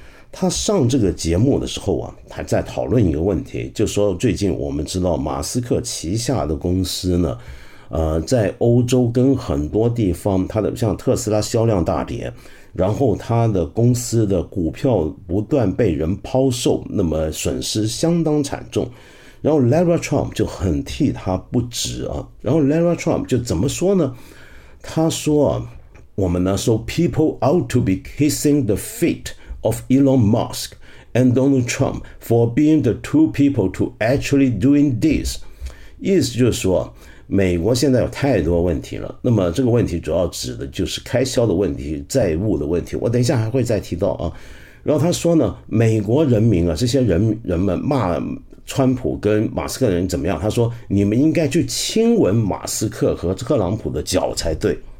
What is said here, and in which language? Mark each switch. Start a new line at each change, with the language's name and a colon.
Chinese: 他上这个节目的时候啊，他在讨论一个问题，就说最近我们知道马斯克旗下的公司呢，在欧洲跟很多地方，它的像特斯拉销量大跌，然后它的公司的股票不断被人抛售，那么损失相当惨重。然后 Lara Trump 就很替他不值啊。然后 Lara Trump 就怎么说呢？他说我们呢
English: ，so people ought to be kissing the feet of Elon Musk and Donald Trump for being the two people to actually doing this。
Chinese: 意思就是说，美国现在有太多问题了，那么这个问题主要指的就是开销的问题、债务的问题，我等一下还会再提到啊。然后他说呢，美国人民啊，这些人们骂川普跟马斯克的人怎么样，他说你们应该去亲吻马斯克和特朗普的脚才对。